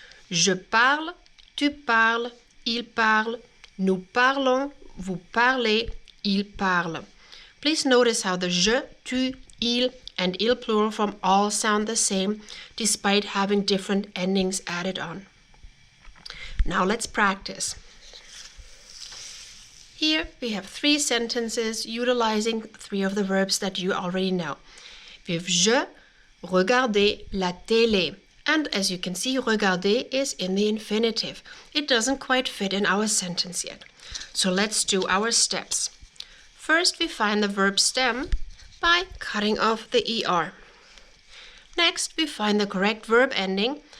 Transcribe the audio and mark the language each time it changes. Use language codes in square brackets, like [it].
[fr] Je parle, tu parles, il parle, nous parlons, vous parlez, il parle. [en] Please notice how the je, tu, il, and il plural form all sound the same, despite having different endings added on. Now let's practice. Here we have three sentences utilizing three of the verbs that you already know. We have [fr] je regardais la télé. [en] And as you can see, regarder is in the infinitive. It doesn't quite fit in our sentence yet. So let's do our steps. First, we find the verb stem by cutting off the ER. Next, we find the correct verb ending.